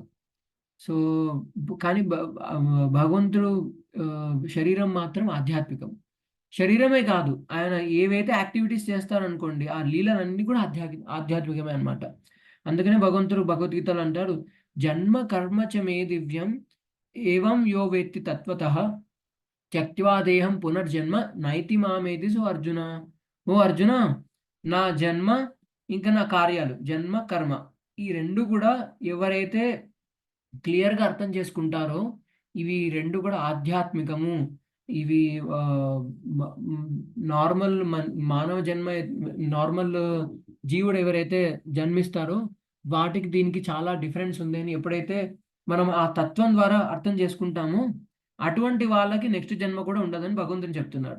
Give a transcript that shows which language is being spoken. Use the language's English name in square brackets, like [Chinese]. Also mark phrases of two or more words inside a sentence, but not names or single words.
[Telugu] సో, కానీ భగవంతుడు శరీరం మాత్రం ఆధ్యాత్మికం. శరీరమే కాదు, ఆయన ఏవైతే యాక్టివిటీస్ చేస్తారనుకోండి, ఆ లీలలన్నీ కూడా ఆధ్యాత్మికమే అన్నమాట. అందుకనే భగవంతుడు భగవద్గీతలో అంటారు, [Sanskrit] "జన్మ కర్మ చ మే దివ్యం ఏవం యో వేత్తి తత్వతః త్యక్త్వా దేహం పునర్జన్మ నైతి మామేతి. [Telugu] సో అర్జున, ఓ అర్జున, నా జన్మ ఇంకా నా కార్యాలు, [Sanskrit] జన్మ కర్మ, [Telugu] ఈ రెండు కూడా ఎవరైతే క్లియర్గా అర్థం చేసుకుంటారో, ఇవి రెండు కూడా ఆధ్యాత్మికము, ఇవి నార్మల్ మానవ జన్మ, నార్మల్ జీవుడు ఎవరైతే జన్మిస్తారో వాటికి దీనికి చాలా డిఫరెన్స్ ఉంది అని ఎప్పుడైతే మనం ఆ తత్వం ద్వారా అర్థం చేసుకుంటామో, అటువంటి వాళ్ళకి నెక్స్ట్ జన్మ కూడా ఉండదని భగవంతుని చెప్తున్నాడు.